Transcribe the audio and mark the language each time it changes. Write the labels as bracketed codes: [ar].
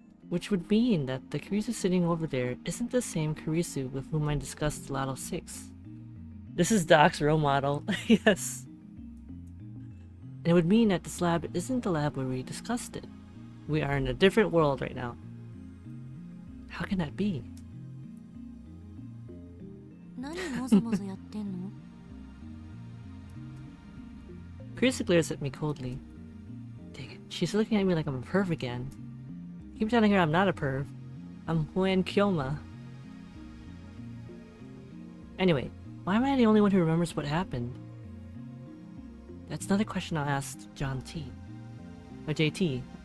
[en] Which would mean that the Kurisu sitting over there isn't the same Kurisu with whom I discussed Lotto 6. This is Doc's role model, yes. And it would mean that this lab isn't the lab where we discussed it. We are in a different world right now. How can that be? [ja] 何もぞもぞやってんの？ [en] Kurisu glares at me coldly. Dang it, she's looking at me like I'm a perv again. Keep telling her I'm not a perv. I'm Huen Kyoma. Anyway, why am I the only one who remembers what happened? That's another question I'll ask John T. Or JT.